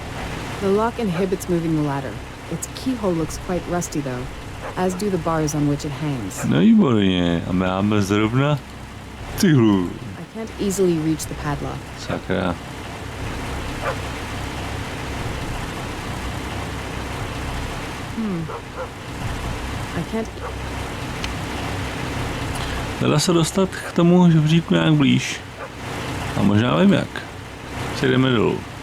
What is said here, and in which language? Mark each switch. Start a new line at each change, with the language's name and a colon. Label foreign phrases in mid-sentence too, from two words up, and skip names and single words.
English: The lock inhibits moving the ladder. Its keyhole looks quite rusty though, as do the bars on which it hangs.
Czech: No výborně, a máme zrovna cihlu.
English: I can't easily reach the padlock.
Czech: Sakra.
English: I can't...
Czech: Nedá se dostat k tomu žebříku nějak blíž. A možná vím jak. Přejdeme dolů.